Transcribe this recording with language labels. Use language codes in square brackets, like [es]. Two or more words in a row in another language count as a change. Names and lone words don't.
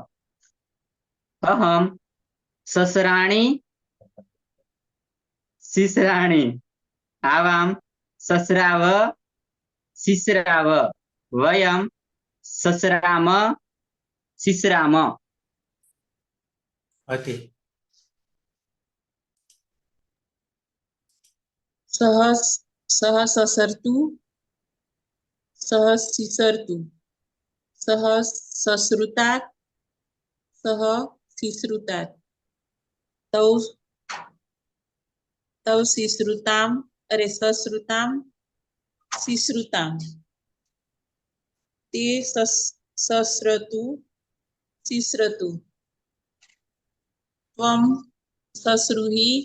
[sa] अहम ससराणि सिसराणि आवाम ससराव सिसराव वयम ससराम सिसराम. [gu] હતી. [sa] સહ સસરતું, સહ સિસરતું, સહ સશ્રુતાत्, સહ સિશ્રુતાत्, તૌ સિશ્રુતામ, સશ્રુતામ સિશ્રુતામ, તે સશ્રતુ સિશ્રતુ, ત્વમ સશ્રુહિ